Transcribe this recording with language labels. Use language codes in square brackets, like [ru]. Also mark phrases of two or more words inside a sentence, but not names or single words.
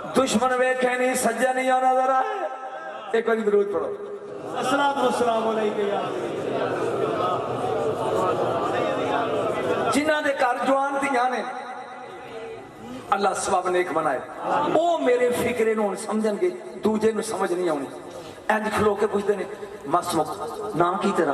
[pa] دشمن ویکھے نہیں سجن نہیں نظر آئے. [ur] ایک بار درود پڑھو. [ar] الصلاة والسلام عليك يا [pa] جنہاں دے گھر جوان دھیاں نے اللہ سبب نیک بنائے، او میرے فقرے نوں سمجھنگے، دوجے نوں سمجھ نہیں آؤنی. انج کھلو کے پچھدے نے مسموک نام کی تیرا?